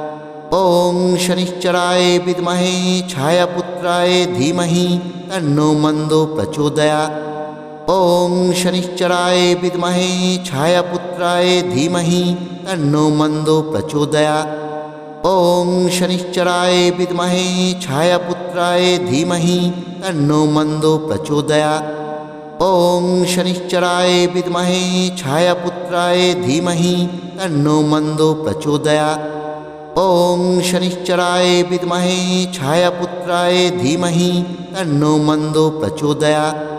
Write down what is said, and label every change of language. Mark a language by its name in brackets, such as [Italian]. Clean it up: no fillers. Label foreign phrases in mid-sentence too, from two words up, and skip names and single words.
[Sanskrit] ওং শনিশ্চরায় বিদ্মহে ছায়াপুত্রায় ধীমহি তন্নো মন্দো প্রচোদয়াৎ। ওং শনিশ্চরায় বিদ্মহে ছায়াপুত্রায় ধীমহি তন্নো মন্দো প্রচোদয়াৎ। ওং শনিশ্চরায় বিদ্মহে ছায়াপুত্রায় ধীমহি তন্নো মন্দো প্রচোদয়াৎ। ॐ शनिश्चराय विद्महे छायापुत्राय धीमहि तन्नो मन्दो प्रचोदयात्। ॐ शनिश्चराय विद्महे छायापुत्राय धीमहि तन्नो मन्दो प्रचोदयात्।